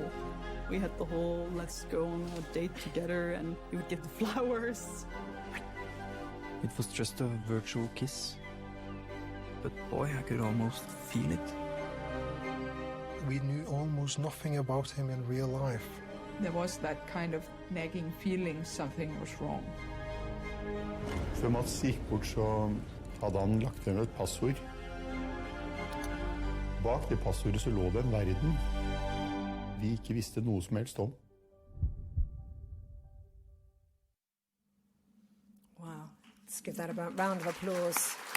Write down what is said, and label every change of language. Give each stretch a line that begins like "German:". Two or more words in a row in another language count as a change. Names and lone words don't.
English: We had the whole let's go on a date together and he would give the flowers. It was just a virtual kiss. But boy, I could almost feel it. We knew almost nothing about him in real life. There was that kind of nagging feeling something was wrong.
Norwegian: Før Mats gikk bort, så hadde han lagt ned et passord. Bak det passordet så lå det en verden vi ikke visste noe som helst om.
English: Wow, let's give that a round of applause.